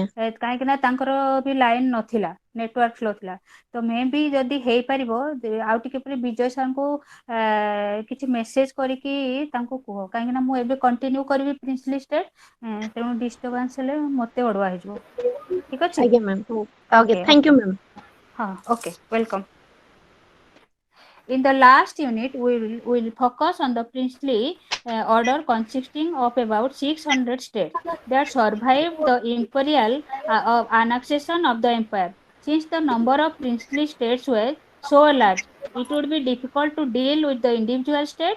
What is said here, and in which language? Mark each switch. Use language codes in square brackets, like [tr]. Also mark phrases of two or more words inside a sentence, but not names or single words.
[or] କାହିଁକି ନା ତାଙ୍କର ବି ଲାଇନ ନଥିଲା [en] network slow [or] ଥିଲା ତ ମେ ବି ଯଦି ହେଇପାରିବ ଆଉ ଟିକେ ପରେ ବିଜୟ ସାର୍ଙ୍କୁ କିଛି ମେସେଜ କରିକି ତାଙ୍କୁ କୁହ କାହିଁକି ନା ମୁଁ ଏବେ କଣ୍ଟିନ୍ୟୁ କରିବି [en] princely state [or] ତେଣୁ ଡିଷ୍ଟର୍ବାନ୍ସ ହେଲେ ମତେ ଅଡୁଆ ହେଇଯିବ ଠିକ ଅଛି ଆଜ୍ଞା ମ୍ୟାମ୍ ହଉ ଓକେ ଓକେ ଥ୍ୟାଙ୍କ ଓକେ [en] you ma'am ହଁ okay welcome In the last unit, we will focus on the princely order consisting of about 600 states that survived the imperial annexation of the empire. Since the number of princely states was so large, it would be difficult to deal with the individual state.